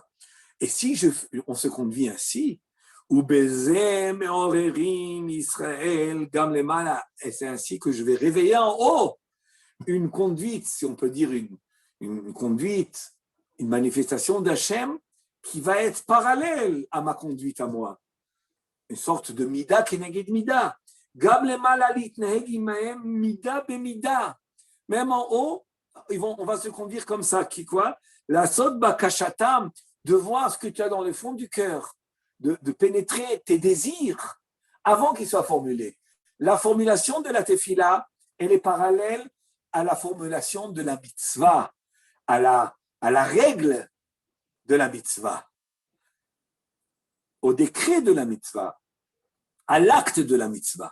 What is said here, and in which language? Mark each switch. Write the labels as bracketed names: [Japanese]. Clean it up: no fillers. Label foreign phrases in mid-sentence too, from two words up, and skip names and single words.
[French] Et si on se conduit ainsi, [Hebrew] ישראל, גם למעלה, [French] et c'est ainsi que je vais réveiller en haut une conduite, si on peut dire une conduite, une manifestation d'Hachem qui va être parallèle à ma conduite à moi. Une sorte de [Hebrew] מידה כנגד מידה. גם למעלה ליתנהג עמהם מידה במידה. [French] Même en haut, on va se conduire comme ça. Qui quoi? La [Hebrew] סוד בקשתם, [French] de voir ce que tu as dans le fond du cœur, de pénétrer tes désirs avant qu'ils soient formulés. La formulation de la tefila, elle est parallèle à la formulation de la mitzvah, à la règle de la mitzvah, au décret de la mitzvah, à l'acte de la mitzvah.